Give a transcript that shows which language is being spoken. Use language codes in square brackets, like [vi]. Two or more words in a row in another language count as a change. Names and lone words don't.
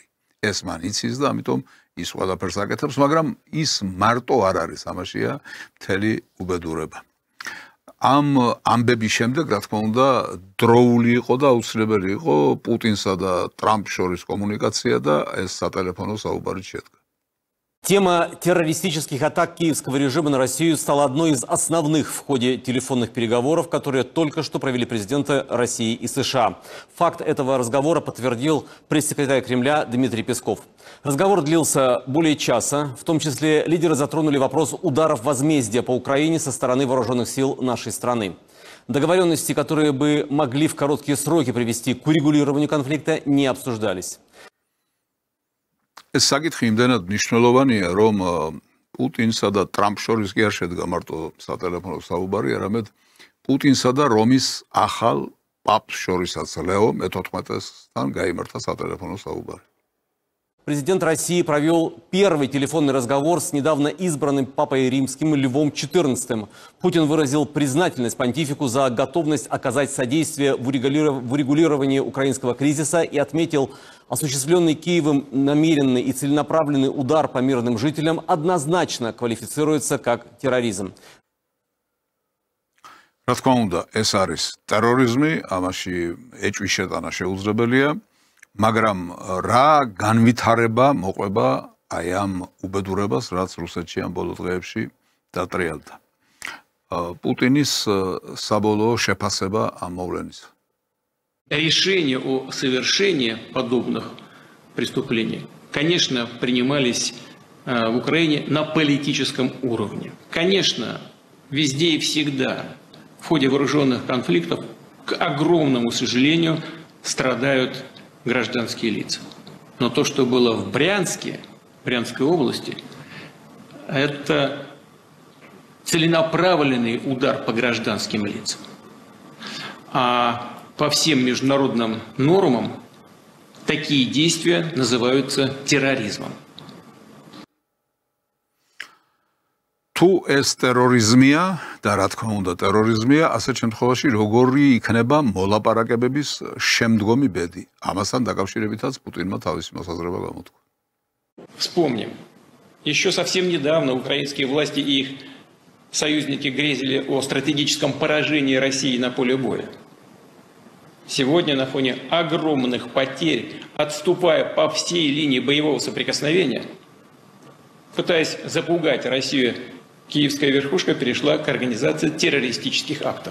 [ka] ეს მან იცის და ამიტომ ის ყველაფერს აკეთებს, მაგრამ ის მარტო არ არის, ამაშია მთელი უბედურება. ამ ამბების შემდეგ, რა თქმა უნდა, დროული იყო და აუცილებელი იყო პუტინსა და ტრამპს შორის კომუნიკაცია და ეს სატელეფონო საუბარი შედგა. [ru] Тема террористических атак киевского режима на Россию стала одной из основных в ходе телефонных переговоров, которые только что провели президенты России и США. Факт этого разговора подтвердил пресс-секретарь Кремля Дмитрий Песков. Разговор длился более часа, в том числе лидеры затронули вопрос ударов возмездия по Украине со стороны вооруженных сил нашей страны. Договоренности, которые бы могли в короткие сроки привести к урегулированию конфликта, не обсуждались. [ka] ეს საკითხი იმდენად მნიშვნელოვანია, რომ პუტინსა და ტრამპს შორის კი არ შედგა მარტო სატელეფონო საუბარი, არამედ პუტინსა და რომის ახალ პაპს შორისაც ლეო მე-14-თან გაიმართა სატელეფონო საუბარი. [ru] Президент России провел первый телефонный разговор с недавно избранным папой римским Львом XIV. Путин выразил признательность понтифику за готовность оказать содействие в урегулировании украинского кризиса и отметил, осуществленный Киевом намеренный и целенаправленный удар по мирным жителям однозначно квалифицируется как терроризм. [ka] რა თქმა უნდა, ეს არის ტერორიზმი, ამაში ეჭვის შეტანა შეუძლებელია. მაგრამ რა განვითარება მოყვება აი ამ უბედურებას, რაც რუსეთში ამ ბოლო დღეებში დატრიალდა. პუტინის საბოლოო შეფასება ამ მოვლენისა. [ru] Решения о совершении подобных преступлений, конечно, принимались в Украине на политическом уровне. Конечно, везде и всегда в ходе вооруженных конфликтов, к огромному сожалению, страдают гражданские лица. Но то, что было в Брянской области, это целенаправленный удар по гражданским лицам. А по всем международным нормам такие действия называются терроризмом. [ka] თუ ეს ტერორიზმია და რა თქმა უნდა ტერორიზმია, ასეთ შემთხვევაში როგორი იქნება მოლაპარაკებების შემდგომი ბედი? ამასთან დაკავშირებითაც პუტინმა თავისი მოსაზრება გამოთქვა. [ru] Вспомним, еще совсем недавно украинские власти и их союзники грезили о стратегическом поражении России на поле боя. Сегодня на фоне огромных потерь, отступая по всей линии боевого соприкосновения, пытаясь запугать Россию, киевская верхушка перешла к организации террористических актов.